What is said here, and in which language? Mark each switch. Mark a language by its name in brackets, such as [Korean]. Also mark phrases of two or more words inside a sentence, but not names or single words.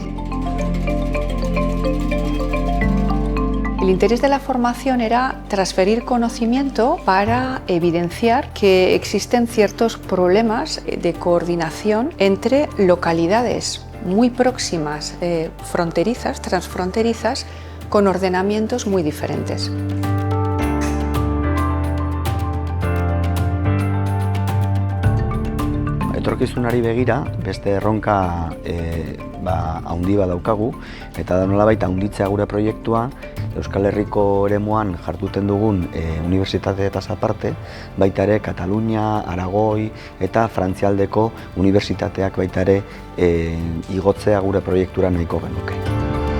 [Spanish] El interés de la formación era transferir conocimiento para evidenciar que existen ciertos problemas de coordinación entre localidades muy próximas, fronterizas, transfronterizas, con ordenamientos muy diferentes. [Basque] Etorkizunari begira, beste erronka handi bat daukagu, eta da nolabait handitzea gure proiektua Euskal Herriko eremuan jarduten dugun unibertsitateetaz aparte, baita ere Katalunia, Aragoi eta Frantzialdeko unibertsitateak baita ere igotzea gure proiektura nahiko genuke.